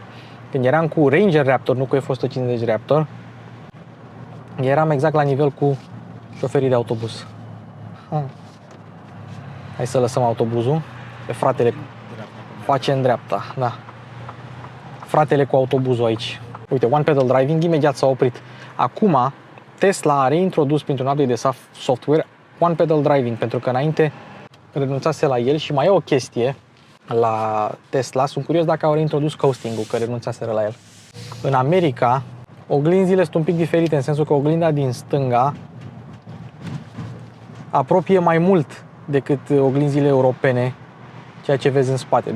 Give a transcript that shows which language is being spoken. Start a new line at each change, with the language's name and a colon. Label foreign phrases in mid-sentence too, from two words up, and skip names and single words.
Romanian: Când eram cu Ranger Raptor, nu cu F-150 Raptor, eram exact la nivel cu șoferii de autobuz. Hai să lăsăm autobuzul. Pe fratele face în dreapta. Da. Fratele cu autobuzul aici. Uite,
English: one pedal driving
Romanian: imediat s-a oprit. Acum Tesla a reintrodus printr-un update de software
English: one pedal driving,
Romanian: pentru că înainte renunțase la el. Și mai e o chestie, la Tesla. Sunt curios dacă au reintrodus coasting-ul, că renunțaseră la el. În America, oglinzile sunt un pic diferite, în sensul că oglinda din stânga apropie mai mult decât oglinzile europene ceea ce vezi în spate.